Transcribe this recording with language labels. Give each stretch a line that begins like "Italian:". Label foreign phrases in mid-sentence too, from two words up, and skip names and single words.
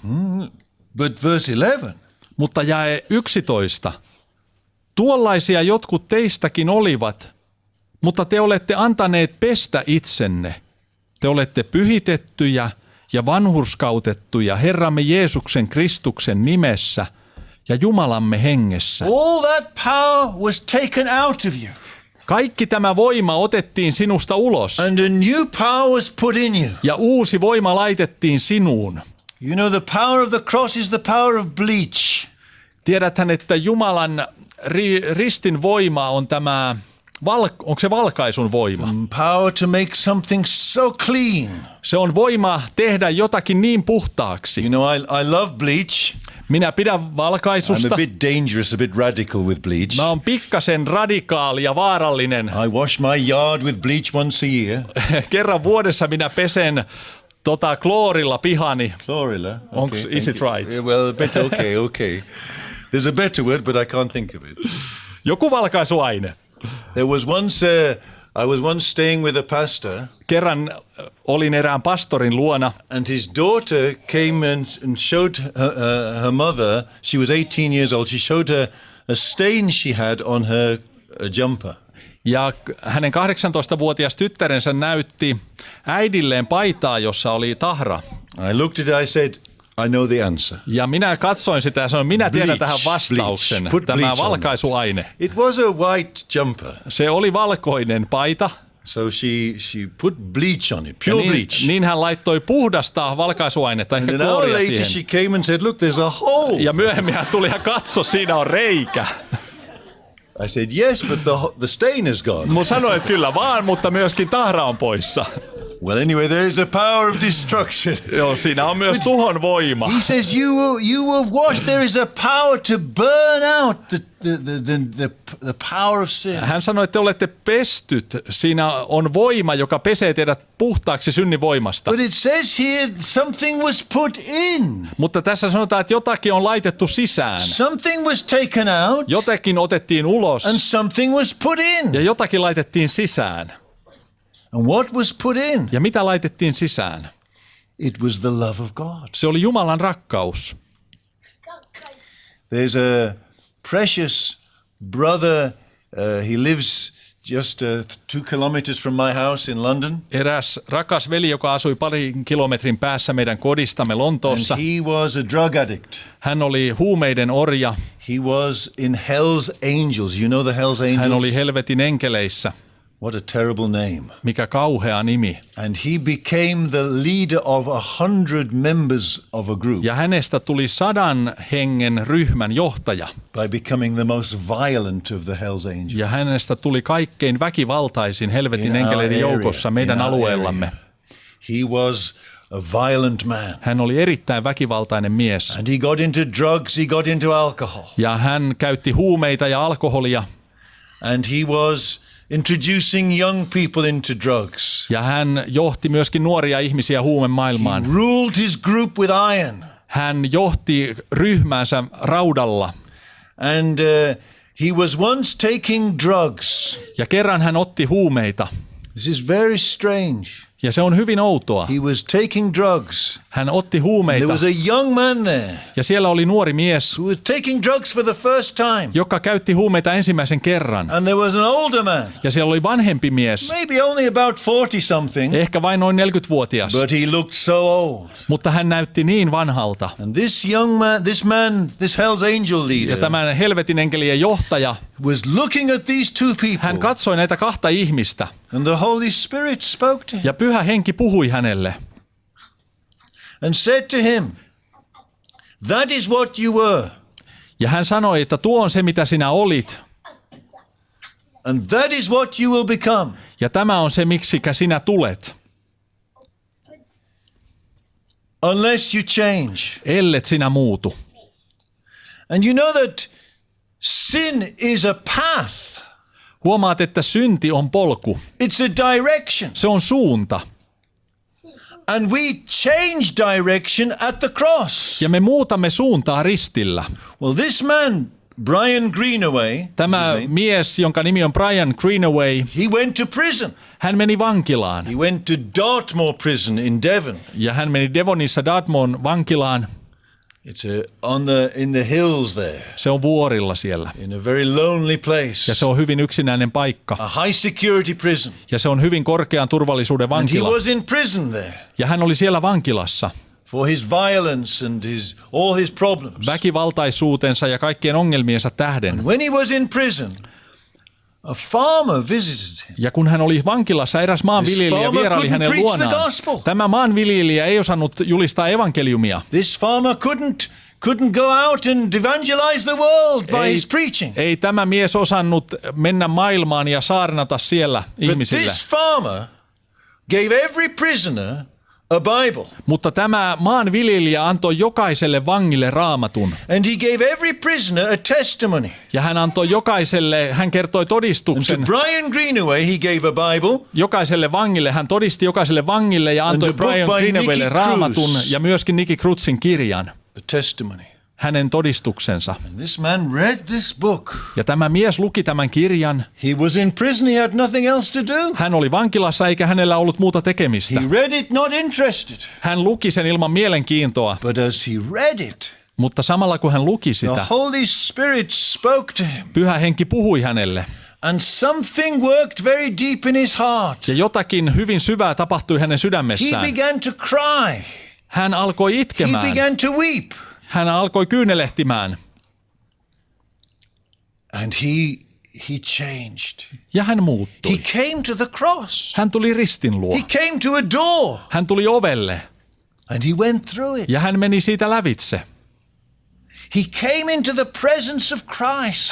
English: But verse 11,
Finnish: Mutta jae 11. Tuollaisia jotkut teistäkin olivat, mutta te olette antaneet pestä itsenne. Te olette pyhitettyjä ja vanhurskautettuja Herramme Jeesuksen Kristuksen nimessä ja Jumalamme hengessä.
English: all that power was taken out of you,
Finnish: Kaikki tämä voima otettiin sinusta ulos
English: and a new power was put in you.
Finnish: ja uusi voima laitettiin sinuun.
English: You know, the power of the cross is the power of bleach.
Finnish: Tiedäthän, että Jumalan ristin voima on tämä, onko se valkaisun voima?
English: Power to make something so clean.
Finnish: Se on voima tehdä jotakin niin puhtaaksi.
English: You know, I love bleach.
Finnish: Minä pidän
English: I'm
Finnish: valkaisusta.
English: a bit dangerous, a bit radical with bleach.
Finnish: Mä oon pikkasen radikaali ja vaarallinen.
English: I wash my yard with bleach once a year.
Finnish: Kerran vuodessa minä pesen kloorilla pihani. Florilla.
English: Is it right? Yeah, well, a bit okay. There's a better word, but I can't think of it.
Finnish: Joku valkaisuaine.
English: There was once, I was once staying with a pastor,
Finnish: Kerran olin erään pastorin luona
English: and his daughter came and showed her mother, she was 18 years old, she showed her a stain she had on her jumper.
Finnish: ja hänen 18-vuotias tyttärensä näytti äidilleen paitaa, jossa oli tahra.
English: I looked at it, I said, I know the answer.
Finnish: Ja minä katsoin sitä ja sanoin, minä tiedän
English: Bleach,
Finnish: tähän vastauksen,
English: bleach. Put
Finnish: tämä
English: bleach on
Finnish: valkaisuaine.
English: It was a white jumper.
Finnish: Se oli valkoinen paita.
English: So she put bleach on it, pure bleach.
Finnish: Niin hän laittoi puhdasta valkaisuainetta, ehkä
English: And an hour
Finnish: klooria
English: later
Finnish: siihen.
English: she came and said, look, there's a hole.
Finnish: Ja myöhemmin hän tuli ja katsoi, siinä on reikä.
English: I said, yes, but the stain is gone.
Finnish: Mun sanoin, että kyllä vaan, mutta myöskin tahra on poissa.
English: Well, anyway, there is a power of destruction.
Finnish: Joo, siinä on myös tuhon voima.
English: He says, you were washed. There is a power to burn out the power of sin.
Finnish: Hän sanoi, että te olette pestyt. Siinä on voima, joka pesee teidät puhtaaksi synnin voimasta.
English: But it says here something was put in.
Finnish: Mutta tässä sanotaan, että jotakin on laitettu sisään.
English: Something was taken out.
Finnish: Jotakin otettiin ulos.
English: And something was put in.
Finnish: Ja jotakin laitettiin sisään.
English: And what was put in?
Finnish: Ja mitä laitettiin sisään?
English: It was the love of God.
Finnish: Se oli Jumalan rakkaus.
English: There's a precious brother. He lives just 2 kilometers from my house in London.
Finnish: Eräs rakas veli, joka asui parin kilometrin päässä meidän kodistamme Lontoossa.
English: And he was a drug addict.
Finnish: Hän oli huumeiden orja.
English: He was in Hell's Angels. You know the Hell's Angels?
Finnish: Hän oli helvetin enkeleissä.
English: What a terrible name.
Finnish: Mikä kauhea nimi.
English: And he became the leader of 100 members of a group.
Finnish: Ja hänestä tuli 100 hengen ryhmän johtaja.
English: By becoming the most violent of the Hell's Angels.
Finnish: Ja hänestä tuli kaikkein väkivaltaisin helvetin enkeleiden joukossa meidän alueellamme.
English: He was a violent man.
Finnish: Hän oli erittäin väkivaltainen mies.
English: And he got into drugs, he got into alcohol.
Finnish: Ja hän käytti huumeita ja alkoholia.
English: And he was introducing young people into drugs.
Finnish: Ja hän johti myöskin nuoria ihmisiä huumemaailmaan.
English: He ruled his group with iron.
Finnish: Hän johti ryhmäänsä raudalla.
English: And he was once taking drugs.
Finnish: Ja kerran hän otti huumeita.
English: This is very strange.
Finnish: Ja se on hyvin outoa.
English: He was taking drugs.
Finnish: Hän otti huumeita.
English: There was a young man there
Finnish: Ja siellä oli nuori mies,
English: who was taking drugs for the first time.
Finnish: joka käytti huumeita ensimmäisen kerran.
English: And there was an older man,
Finnish: Ja siellä oli vanhempi mies,
English: maybe only about 40 something,
Finnish: ehkä vain noin 40-vuotias.
English: but he looked so old.
Finnish: Mutta hän näytti niin vanhalta.
English: And this young man, this Hell's Angel
Finnish: Ja
English: leader,
Finnish: tämän helvetin enkelien johtaja,
English: was looking at these two
Finnish: hän
English: people.
Finnish: katsoi näitä kahta ihmistä.
English: And the Holy Spirit spoke to him
Finnish: Ja Pyhä Henki puhui hänelle.
English: and said to him, that is what you were.
Finnish: Ja hän sanoi, että tuo on se, mitä sinä olit.
English: And that is what you will become.
Finnish: Ja tämä on se, miksikä sinä tulet.
English: Unless you change.
Finnish: Ellet sinä muutu.
English: And you know that sin is a path.
Finnish: Huomaat, että synti on polku.
English: It's a direction.
Finnish: Se on suunta.
English: And we change direction at the cross.
Finnish: Ja me muutamme suuntaa ristillä.
English: Well, this man, Brian Greenaway,
Finnish: Tämä mies, jonka nimi on Brian Greenaway,
English: he went to prison.
Finnish: hän meni vankilaan.
English: He went to Dartmoor prison in Devon.
Finnish: Ja hän meni Devonissa Dartmoon vankilaan.
English: It's in the hills there,
Finnish: Se on vuorilla siellä.
English: in a very lonely place.
Finnish: Ja se on hyvin yksinäinen paikka.
English: A high security prison.
Finnish: Ja se on hyvin korkean turvallisuuden
English: And he
Finnish: vankila.
English: was in prison there
Finnish: Ja hän oli siellä vankilassa.
English: for his violence and all his problems.
Finnish: Väkivaltaisuutensa ja kaikkien ongelmiensa tähden.
English: When he was in prison, a farmer visited him.
Finnish: Ja kun hän oli vankilassa, eräs maanviljelijä
English: farmer
Finnish: vieraili
English: couldn't
Finnish: hänen
English: preach the
Finnish: luonaan.
English: gospel.
Finnish: Tämä maanviljelijä ei osannut julistaa evankeliumia.
English: This farmer couldn't go out and evangelize the world by his preaching.
Finnish: Ei tämä mies osannut mennä maailmaan ja saarnata siellä
English: But
Finnish: ihmisille.
English: this farmer gave every prisoner a Bible.
Finnish: Mutta tämä maanviljelijä antoi jokaiselle vangille raamatun.
English: And he gave every prisoner a testimony.
Finnish: Ja hän antoi jokaiselle, hän kertoi
English: And to
Finnish: todistuksen.
English: Brian Greenaway he gave a Bible.
Finnish: Jokaiselle vangille, hän todisti jokaiselle vangille ja antoi
English: And the book
Finnish: Brian
English: by
Finnish: Greenawaylle
English: Nicky
Finnish: raamatun
English: Cruz.
Finnish: ja myöskin Nicky Cruzin kirjan.
English: The testimony.
Finnish: hänen todistuksensa.
English: And this man read this book.
Finnish: Ja tämä mies luki tämän kirjan.
English: He was in prison, he had nothing else to do.
Finnish: Hän oli vankilassa eikä hänellä ollut muuta tekemistä.
English: He read it not interested.
Finnish: Hän luki sen ilman mielenkiintoa,
English: But as he read it,
Finnish: mutta samalla kun hän luki
English: the
Finnish: sitä,
English: Holy Spirit spoke to him.
Finnish: Pyhä Henki puhui hänelle.
English: And something worked very deep in his heart.
Finnish: Ja jotakin hyvin syvää tapahtui hänen
English: He
Finnish: sydämessään.
English: began to cry.
Finnish: Hän alkoi
English: He
Finnish: itkemään.
English: began to weep.
Finnish: Hän alkoi kyynelehtimään.
English: And he changed.
Finnish: Ja hän
English: He
Finnish: muuttui.
English: came to the cross.
Finnish: Hän tuli ristin luo.
English: He came to a door.
Finnish: Hän tuli ovelle
English: And he went through it.
Finnish: ja hän meni siitä lävitse.
English: He came into the presence of Christ.